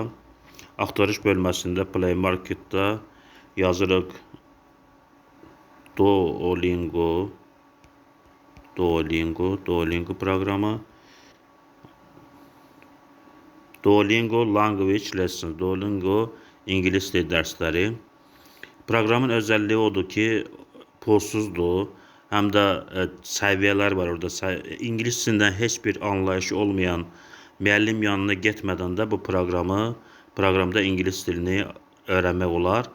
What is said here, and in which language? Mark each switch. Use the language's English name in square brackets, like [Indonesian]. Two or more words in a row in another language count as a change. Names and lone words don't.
[Azerbaijani] Axtarış bölməsində Play Market'da yazırıq Duolingo programı. Duolingo Language Lessons, Duolingo İngilis dil dərsləri. Proqramın özelliği odur ki, polsuzdur. Həm də səviyyələr var orada. İngilis dilindən heç bir anlayışı olmayan müəllim yanına getmədən də bu proqramda İngilis dilini öyrənmək olar.